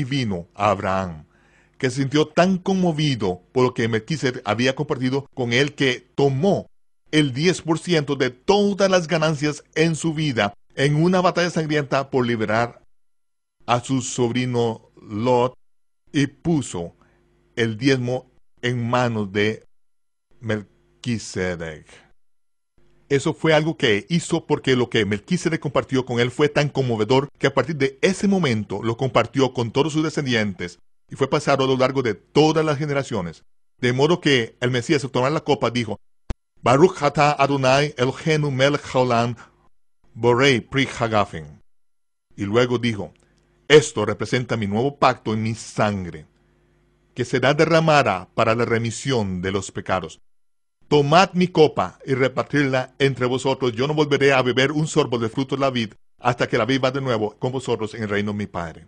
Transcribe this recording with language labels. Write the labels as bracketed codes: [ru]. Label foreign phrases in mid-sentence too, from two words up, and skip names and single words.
[es] vino a Abraham, que se sintió tan conmovido por lo que Melquisedec había compartido con él, que tomó el 10% de todas las ganancias en su vida en una batalla sangrienta por liberar a su sobrino Lot, y puso el diezmo en manos de Melquisedec. Eso fue algo que hizo porque lo que Melquisedec compartió con él fue tan conmovedor que a partir de ese momento lo compartió con todos sus descendientes y fue pasado a lo largo de todas las generaciones. De modo que el Mesías, al tomar la copa, dijo, [he] ברוך אתה אדני אלהינו מלך העולם בורא פרי הגפן. [es] Y luego dijo, esto representa mi nuevo pacto en mi sangre, que será derramada para la remisión de los pecados. Tomad mi copa y repartirla entre vosotros. Yo no volveré a beber un sorbo del fruto de la vid hasta que la viva de nuevo con vosotros en el reino de mi Padre.